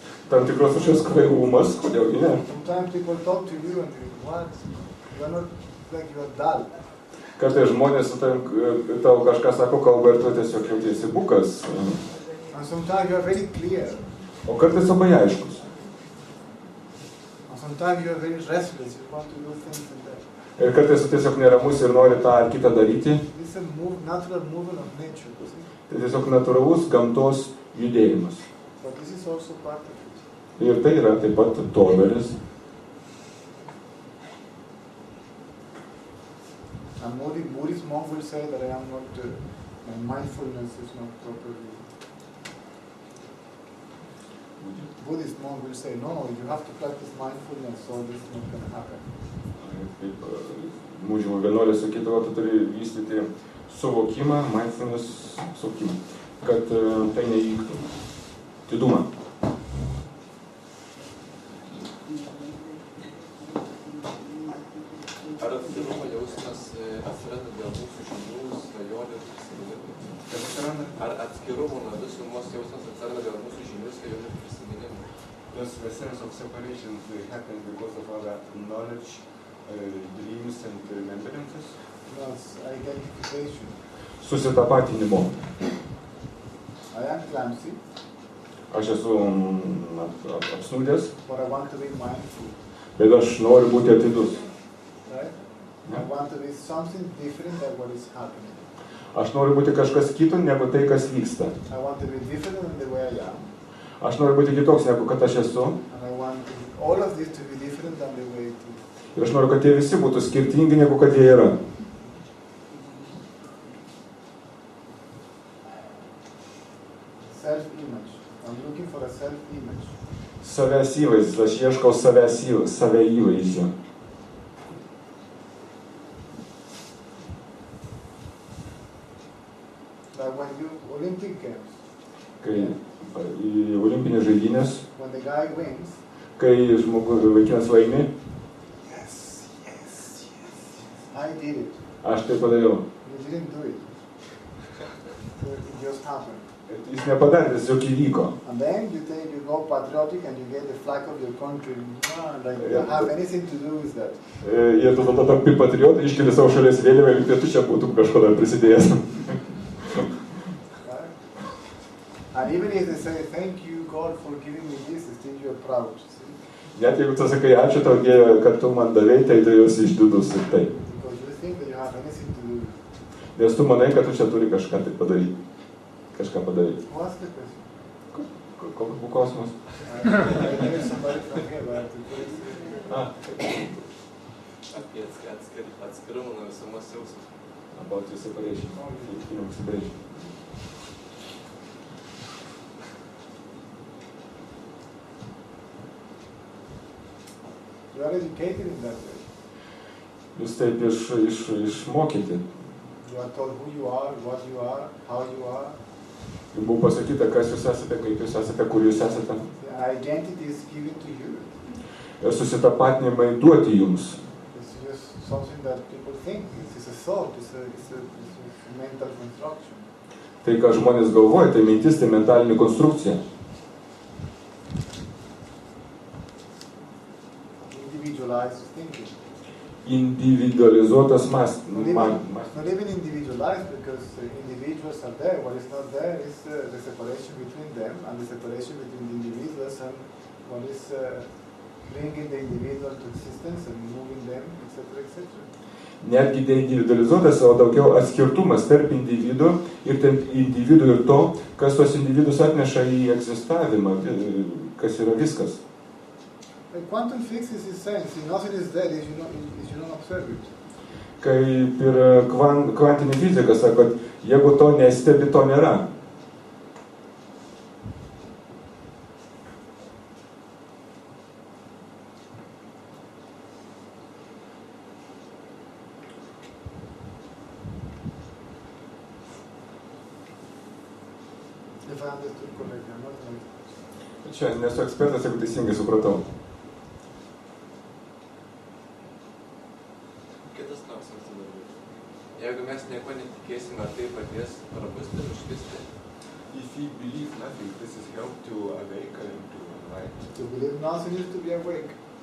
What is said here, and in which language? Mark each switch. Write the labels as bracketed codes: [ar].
[lt] Tam tikros kažkokios kvailumas, kodėl gi ne? [en] Sometimes people talk to you and you think, what? You are not, like you are dull. [lt] Kartais žmonės tau kažką sako kalba ir tu tiesiog jautiesi bukas. [en] And sometimes you are very clear. [lt] O kartais labai aiškus. [en] And sometimes you are very restless. You want to do things and that. [lt] Ir kartais tu tiesiog neramus ir nori tą ar kitą daryti. [en] This is a natural movement of nature. See? [lt] Tai tiesiog natūralus gamtos judėjimas. [en] But this is also part of it. [lt] Ir tai yra taip pat doleris. [en] And Buddhist monk will say that I am not, my mindfulness is not properly. Buddhist monk will say, no, you have to practice mindfulness, so this is not going to happen. [lt] Kaip mūdžių vienuolė sakydavo, tu turi vystyti suvokimą, mindfulness suvokimą, kad tai neįvyktų. Didumą. Ar atvirumo jausmas atsiranda dėl mūsų žinių svajonių ir prisiminimų. Kas atsiranda? Ar atskirumo nuo visumos jausmas atsiranda dėl mūsų žinių, svajonių ir prisiminimų? [en] Does the sense of separation happen because of our knowledge, dreams and remembrances? No, it's identification. [lt] Susitapatinimo. [en] I am clumsy, [lt] Aš esu apsnūdęs, [en] but I want to be mindful, [lt] bet aš noriu būti atidus. [en] right? I want to be something different than what is happening. [lt] Aš noriu būti kažkas kito negu tai, kas vyksta. [en] I want to be different than the way I am, [lt] Aš noriu būti kitoks negu kad aš esu. [en] and I want all of this to be different than the way it is. [lt] Ir aš noriu, kad jie visi būtų skirtingi negu kad jie yra. [en] Self-image. I'm looking for a self-image. [lt] Savęs įvaizdis, aš ieškau save įvaizdžio. [en] Like when you Olympic Games, [lt] Kai į olimpinės žaidynės, [en] when the guy wins, [lt] kai vaikinas laimi, [en] yes, I did it. [lt] aš tai padariau. [en] You didn't do it. So it just happened. [lt] Jis nepadarė, tiesiog įvyko. [en] And then you go patriotic and you get the flag of your country. No, like you don't have anything to do with that. [lt] Ir tada tampi patriotai, iškeli savo šalies vėliavą ir tu čia būtum kažko dar prisidėjęs. [en] Right? And even if they say, thank you God for giving me this, still you're proud. See? [lt] Net jeigu tu sakai, ačiū tau Dieve, kad tu man davei, tai tu esi išdidus ir taip. [en] Because you think that you have anything to do with it. [lt] Nes tu manai, kad tu čia turi kažką tai padaryti. Kažką padaryti. [en] What's the question? [lt] Koks buvo klausimas? [en] I knew somebody from here, but I have to put it. [lt] Apie atskirumą nuo visumos jausmų. [en] About your separation. Feeling of separation. You are educated in that way. [lt] Jūs taip išmokyti. [en] You are told who you are, what you are, how you are. [lt] Jums buvo pasakyta, kas jūs esate, kaip jūs esate, kur jūs esate. [en] The identity is given to you. [lt] Ir susitapatinimai duoti jums. [en] It's just something that people think. It's a thought. It's a mental construction. [lt] Tai, ką žmonės galvoja, tai mintis, tai mentalinė konstrukcija. [en] Individualized thinking. [lt] Individualizuotas mąstymas. [en] Not even individualized, because individuals are there. What is not there is the separation between them and the separation between the individuals and what is bringing the individual to existence and moving them, etc., etc. [lt] Netgi deindividualizuotas, o daugiau atskirtumas tarp individų ir tarp individų ir to, kas tos individus atneša į egzistavimą, kas yra viskas. [en] Quantum physics is saying, see, nothing is there if you don't observe it. [lt] Kaip ir kvantinė fizika sako, kad jeigu to nestebi, to nėra. [en] If I understood correctly, I'm not like... [lt] Čia nesu ekspertas, jeigu teisingai supratau. Kitas klausimas tada būtų. Jeigu mes nieko netikėsime, ar tai padės prabusti ir užkisti? [en] If you believe nothing, this is help to awaken to light. To believe nothing is to be awake.